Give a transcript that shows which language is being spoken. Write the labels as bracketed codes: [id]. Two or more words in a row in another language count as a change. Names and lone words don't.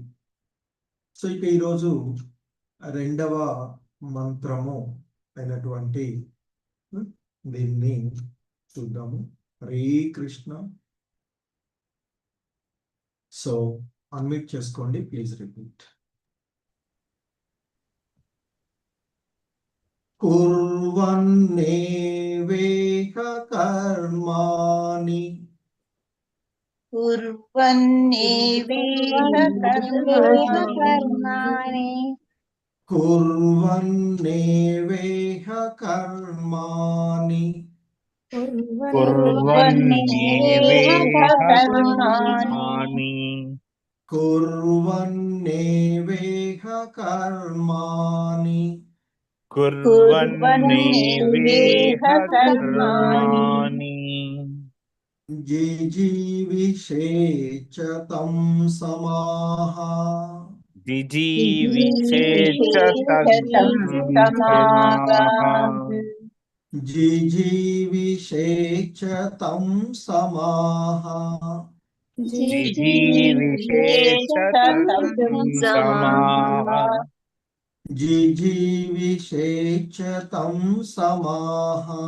[te] సో ఇక ఈరోజు రెండవ మంత్రము అయినటువంటి దీన్ని చూద్దాము. హరే కృష్ణ. సో అన్మ్యూట్ చేసుకోండి, [en] please repeat. [sa] కుర్వన్నేవేహ కర్మాణి कुर्वन्नेवेह कर्माणि కుర్వన్నేవేహ కర్మాణి कुर्वन्नेवेह कर्माणि కుర్వన్నేవేహ కర్మాణి कुर्वन्नेवेह कर्माणि జిజీవిషేచ తం సమాహ జిజీవిషేచ్చ तं समाः జిజీవిషేచ తం సమాహ జిజీవిషేచ్చ తం సమాః జిజీవిషేచ తం సమాహ